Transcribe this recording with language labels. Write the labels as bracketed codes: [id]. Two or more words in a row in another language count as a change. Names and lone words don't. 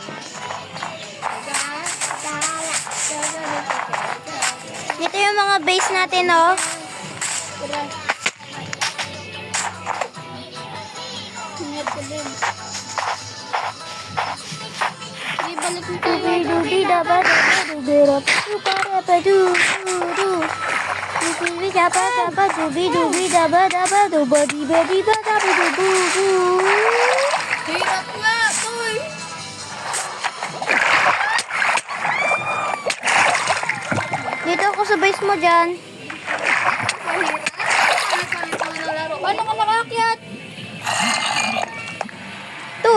[tl] Dito yung mga base natin, oh. Tara. Ingat ka din. Sige, balik mo tayo. Dubi daba daba dubi rap duba daba du du. Dubi daba daba dubi dubi daba daba duba diba diba daba dubu du. Hirap nga, toy. Dito ako sa base mo dyan. Paano ka nakaakyat? Tu.